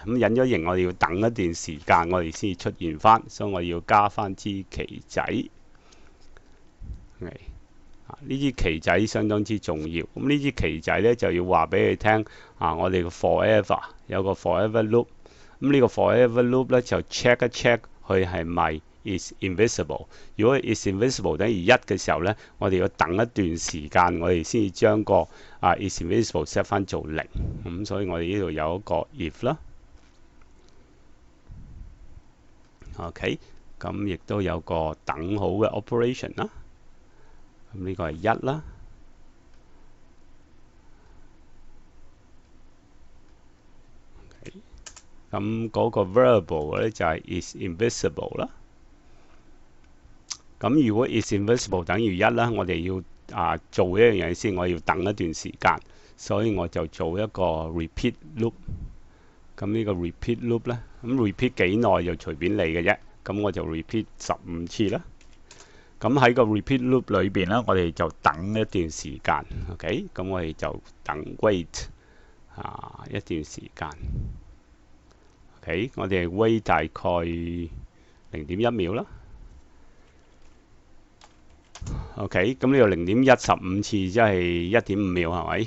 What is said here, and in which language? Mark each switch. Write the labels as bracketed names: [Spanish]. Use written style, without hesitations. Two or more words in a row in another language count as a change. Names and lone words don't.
[Cantonese] 咁隱咗形，我哋要等一段時間，我哋先出現翻，所以我要加翻支旗仔。呢支旗仔相當之重要。咁呢支旗仔呢，就要話俾你聽我哋嘅 forever 有個 [English] forever loop。 [Cantonese] 咁呢個 [English] forever loop [Cantonese] 呢，就 check 一 check 佢係咪 [English] is invisible。 [Cantonese] 如果 [English] is invisible [Cantonese] 等於1嘅時候呢，我哋要等一段時間，我哋先至將個 [English] is invisible set [Cantonese] 翻做0。咁所以我哋呢度有一個 if 啦。OK， 咁亦都有個等號嘅 operation 啦。咁呢個係1啦。咁嗰個 variable 咧就係 [English] is invisible [Cantonese] 啦。咁如果 [English] is invisible [Cantonese] 等於1啦，我哋要做一樣嘢先，我要等一段時間。所以我就做一個 [English] repeat loop。 [Cantonese] 咁呢個 [English] repeat loop [Cantonese] 咧，咁 repeat 幾耐就隨便你嘅啫。咁我就 repeat 15次啦。咁喺個 [English] repeat loop [Cantonese] 裏邊咧，我哋就等一段時間。OK，咁我哋就等 wait 一段時間。OK，我哋 wait 大概0.1秒啦。OK，咁呢度0.15次即係1.5秒係咪？